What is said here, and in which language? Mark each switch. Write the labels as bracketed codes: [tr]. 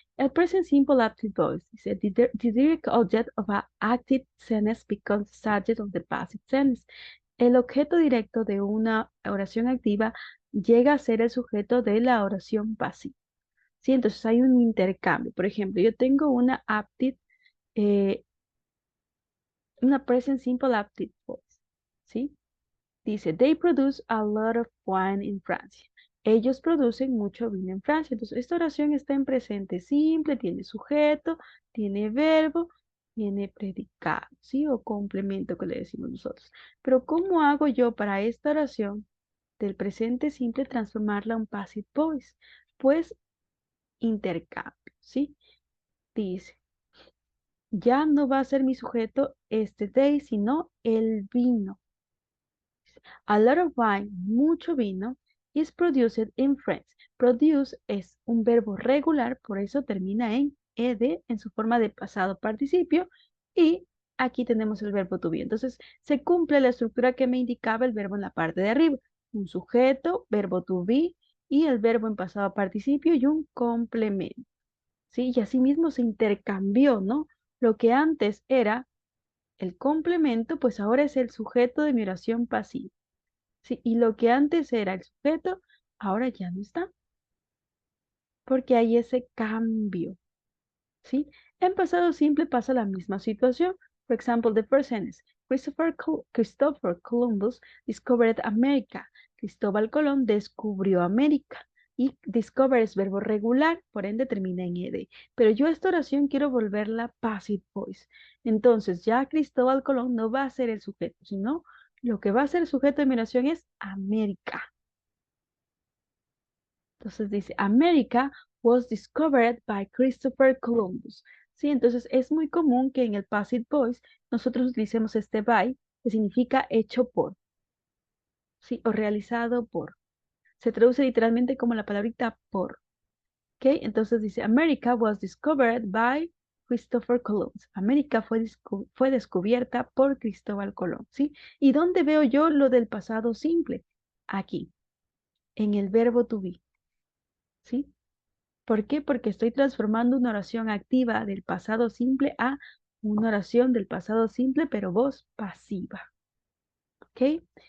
[en] El present simple active voice dice, the direct object of an active sentence becomes the subject of the passive sentence. [es] El objeto directo de una oración activa llega a ser el sujeto de la oración pasiva. ¿Sí? Entonces hay un intercambio. Por ejemplo, yo tengo eh, una present simple active voice. ¿Sí? [en] Dice, they produce a lot of wine in France. [es] Ellos producen mucho vino en Francia. Entonces, esta oración está en presente simple, tiene sujeto, tiene verbo, tiene predicado, ¿sí? O complemento que le decimos nosotros. Pero, ¿cómo hago yo para esta oración del presente simple transformarla a un passive voice? Pues, intercambio, ¿sí? Dice, ya no va a ser mi sujeto este they, sino el vino. [en] A lot of wine, [es] mucho vino, [en] is produced in France. [es] Produce es un verbo regular, por eso termina en ed en su forma de pasado participio y aquí tenemos el verbo to be. Entonces se cumple la estructura que me indicaba el verbo en la parte de arriba. Un sujeto, verbo to be y el verbo en pasado participio y un complemento. ¿Sí? Y asimismo se intercambió, ¿no? Lo que antes era el complemento, pues ahora es el sujeto de mi oración pasiva. Sí, y lo que antes era el sujeto, ahora ya no está, porque hay ese cambio, ¿sí? En pasado simple pasa la misma situación. [en] For example, the first sentence, Christopher Columbus discovered America. [es] Cristóbal Colón descubrió América. Y discover es verbo regular, por ende termina en ed. Pero yo esta oración quiero volverla passive voice. Entonces ya Cristóbal Colón no va a ser el sujeto, sino lo que va a ser el sujeto de mi oración es América. Entonces dice, [en] America was discovered by Christopher Columbus. [es] Sí, entonces es muy común que en el passive voice nosotros utilicemos este by, que significa hecho por, sí, o realizado por. Se traduce literalmente como la palabrita por. ¿Ok? Entonces dice, [en] America was discovered by Christopher Columbus. [es] América fue descubierta por Cristóbal Colón, ¿sí? ¿Y dónde veo yo lo del pasado simple? Aquí, en el verbo to be, ¿sí? ¿Por qué? Porque estoy transformando una oración activa del pasado simple a una oración del pasado simple, pero voz pasiva. ¿Ok?